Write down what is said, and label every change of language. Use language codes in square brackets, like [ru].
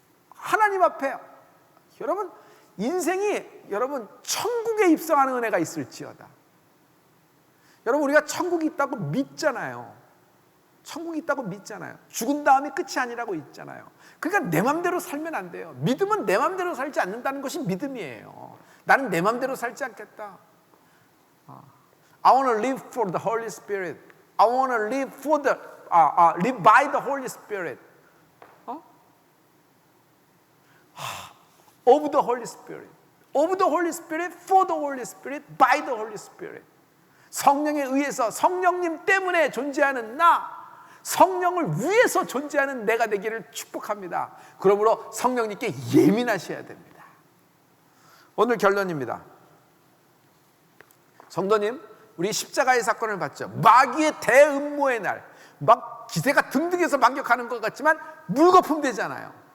[ko] 하나님 앞에 여러분 인생이 천국에 입성하는 은혜가 있을지어다. 여러분, 우리가 천국이 있다고 믿잖아요. 죽은 다음에 끝이 아니라고 있잖아요. 그러니까 내 맘대로 살면 안 돼요. 믿음은 내 맘대로 살지 않는다는 것이 믿음이에요. 나는 내 맘대로 살지 않겠다. [en] I want to live for the Holy Spirit. I want to live for the live by the Holy Spirit. Of the Holy Spirit. Of the Holy Spirit, for the Holy Spirit, by the Holy Spirit. [ko] 성령에 의해서, 성령님 때문에 존재하는 나, 성령을 위해서 존재하는 내가 되기를 축복합니다. 그러므로 성령님께 예민하셔야 됩니다. 오늘 결론입니다. 성도님, 우리 십자가의 사건을 봤죠. 마귀의 대음모의 날, 막 기세가 등등해서 반격하는 것 같지만 물거품 되잖아요.